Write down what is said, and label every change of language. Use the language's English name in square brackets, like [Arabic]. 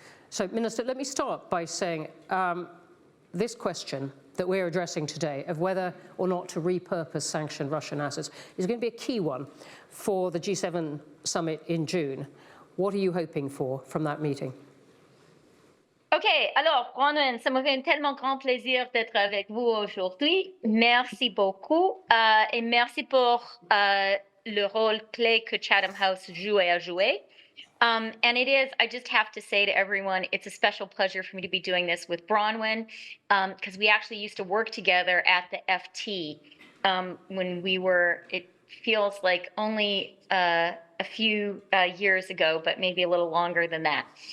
[English] So, Minister, let me start by saying this question that we're addressing today of whether or not to repurpose sanctioned Russian assets is going to be a key one for the G7 summit in June. What are you hoping for from that meeting? [French] OK, alors, Bronwen, ça me fait un tellement grand plaisir d'être avec vous aujourd'hui. Merci beaucoup et merci pour le rôle clé que Chatham House joue et a joué. [English] And it is, I just have to say to everyone, it's a special pleasure for me to be doing this with Bronwen, because we actually used to work together at the FT when we were, it feels like only a few years ago, but maybe a little longer than that.